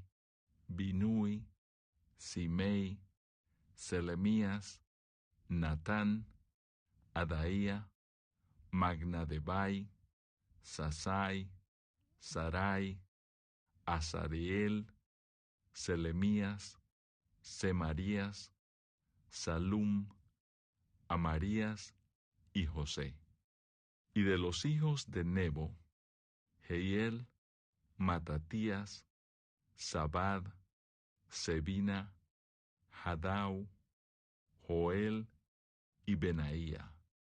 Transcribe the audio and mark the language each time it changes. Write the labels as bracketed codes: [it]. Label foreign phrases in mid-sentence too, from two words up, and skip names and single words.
[es] Binui, Simei, Selemías, Natán, Adaía, Magnadebai, Sasai, Sarai, Azariel, Selemías, Semarías, Salum, Amarías y José. Y de los hijos de Nebo, Jehiel, Matatías, Sabad, Sebina, Hadau, Joel y Benaía.